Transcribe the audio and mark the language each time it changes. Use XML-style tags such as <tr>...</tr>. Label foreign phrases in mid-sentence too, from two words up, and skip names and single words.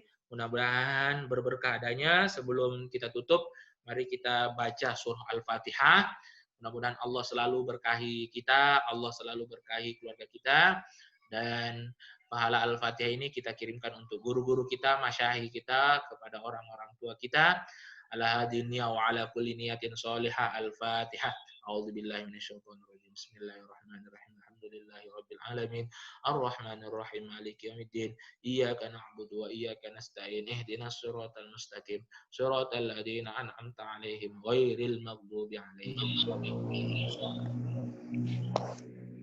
<id>Mudah-mudahan berberkah adanya. Sebelum kita tutup, mari kita baca surah Al-Fatihah. Mudah-mudahan Allah selalu berkahi kita, Allah selalu berkahi keluarga kita, dan pahala Al-Fatihah ini kita kirimkan untuk guru-guru kita, masyayikh kita, kepada orang-orang tua kita.</id> <ar>على هذه النية وعلى كل نية صالحة. الفاتحة. أعوذ بالله من الشيطان الرجيم. بسم الله الرحمن الرحيم. الحمد لله رب العالمين. الرحمن الرحيم. مالك يوم الدين. إياك نعبد وإياك نستعين. اهدنا الصراط المستقيم. صراط الذين أنعمت عليهم غير المغضوب عليهم.</ar>